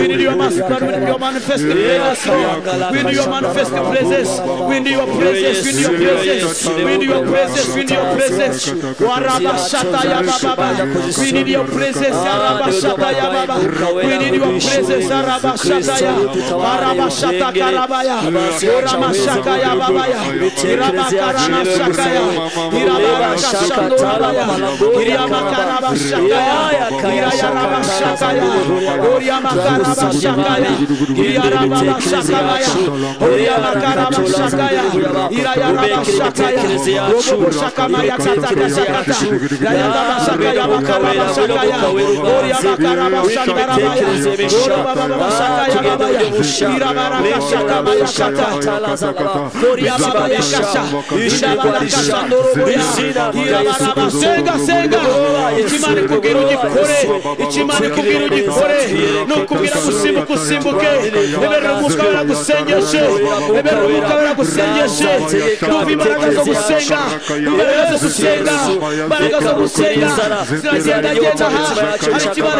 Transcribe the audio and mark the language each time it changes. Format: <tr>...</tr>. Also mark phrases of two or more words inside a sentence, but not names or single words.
<en>We need your manifested presence, Lord. We need your manifested presence. We need your presence. We need your presence. We need your presence. We need your presence. We need your presence. We need your presence. Rose Sarabashataya, Barabashata Karabaya, Oramashakaya Babaya, Irabakarana Shakaya, Irabakashandorabaya, Iriamakarabashakaya, Irayarabashakaya, Oriamakarabashakaya, Irabashakaya, Oriamakarabashakaya, Irayarabashakaya, Roboshakamaya Katakashakata, Irayarabashakaya Bakarabashakaya, Oriamakarabashandarabaya, Orababashakaya Babaya, Irabarabashakaya Kata, Oriababaya Kasha, Irabarabashandoroboya, Irabarabashenga Senga,</en> <rw>Ichimani kugira ugikore, Ichimani kugira ugikore, Nukubwira gusimbuka usimbuke, Eberera Umwuka Wera gusengeshe, Eberera Umwuka Wera gusengeshe, Numva imbaraga zo gusenga, imbaraga zo gusenga, imbaraga zo gusenga, ziragenda genda aha, hari ikibara</rw>